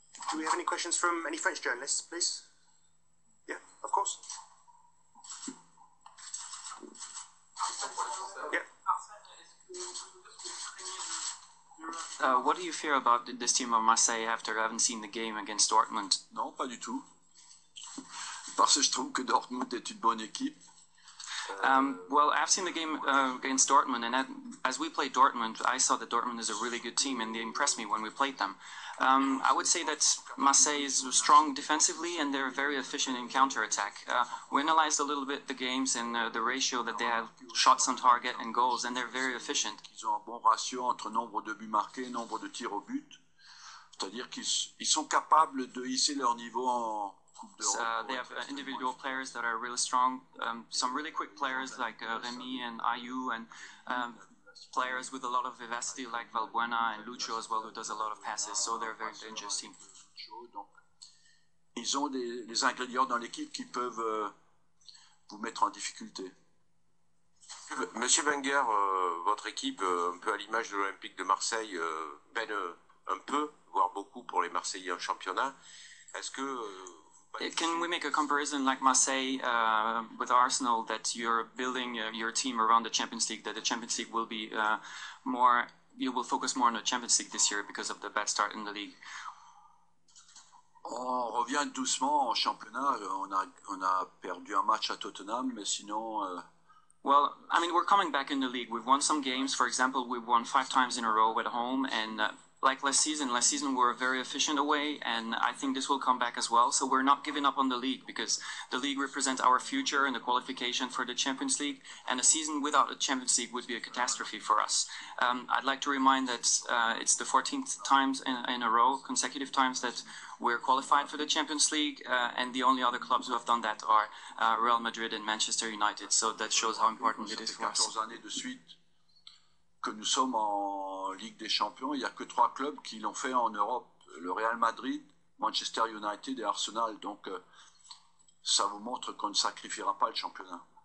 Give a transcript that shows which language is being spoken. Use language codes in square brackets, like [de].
[en] Do we have any questions from any French journalists, please? Yeah, of course. What do you fear about this team of Marseille after having seen the game against Dortmund? [fr] Non, pas du tout. Parce que je trouve que Dortmund est une bonne équipe. [en] Well, I've seen the game against Dortmund, and as we played Dortmund, I saw that Dortmund is a really good team, and they impressed me when we played them. I would say that Marseille is strong defensively, and they're very efficient in counter-attack. We analyzed a little bit the games and the ratio that they have shots on target and goals, and they're very efficient. [fr] Ils ont un bon ratio entre nombre de buts marqués et nombre de tirs au but. C'est-à-dire qu'ils sont capables de hisser leur niveau en Coupe d'Europe. [en] They have individual players that are really strong. Some really quick players like Remy and Ayew, and players with a lot of vivacity like Valbuena and Lucho as well, who does a lot of passes. So they're a very dangerous team. [fr] Donc, ils ont des ingrédients dans l'équipe qui peuvent vous mettre en difficulté. Monsieur Wenger, votre équipe, un peu à l'image de l'Olympique de Marseille, peine un peu, voire beaucoup pour les Marseillais en championnat. Est-ce que [en] can we make a comparison like Marseille with Arsenal, that you're building your team around the Champions League, that the Champions League will be more, you will focus more on the Champions League this year because of the bad start in the league? [fr] On revient doucement en championnat. On a perdu un match à Tottenham, mais sinon... [en] Well, I mean, we're coming back in the league. We've won some games. For example, we've won 5 times in a row at home, and like last season we were very efficient away, and I think this will come back as well. So we're not giving up on the league, because the league represents our future and the qualification for the Champions League, and a season without a Champions League would be a catastrophe for us. I'd like to remind that it's the 14th times in a row, consecutive times, that we're qualified for the Champions League, and the only other clubs who have done that are Real Madrid and Manchester United. So that shows how important it is for us. [fr] 14 années de suite que nous sommes en Ligue des Champions. Il n'y a que 3 clubs qui l'ont fait en Europe. Le Real Madrid, Manchester United et Arsenal. Donc, ça vous montre qu'on ne sacrifiera pas le championnat.